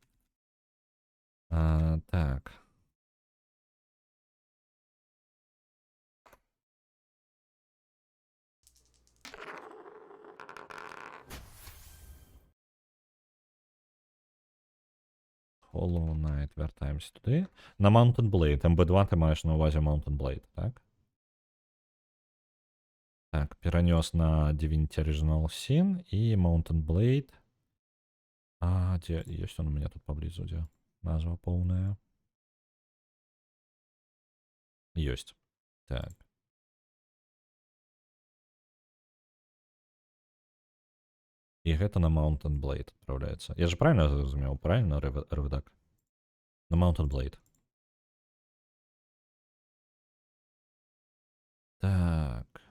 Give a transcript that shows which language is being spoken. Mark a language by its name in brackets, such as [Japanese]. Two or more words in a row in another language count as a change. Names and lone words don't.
[Belarusian] Так. Hollow Knight, вяртаемся туды. На Mountain Blade, MB2 ты маеш на увазе Mountain Blade, так? Так, перанёс на Divinity Original Sin і Mountain Blade. Дзе? Ёсць [Russian] он у меня тут [Belarusian] паблізу, дзе? Назва поўная. Ёсць. Так. І гэта на Mountain Blade адпраўляецца. [Russian] Я же правильно зразумеў? Правильно, РВДАК? На Mountain Blade. [Belarusian] Так.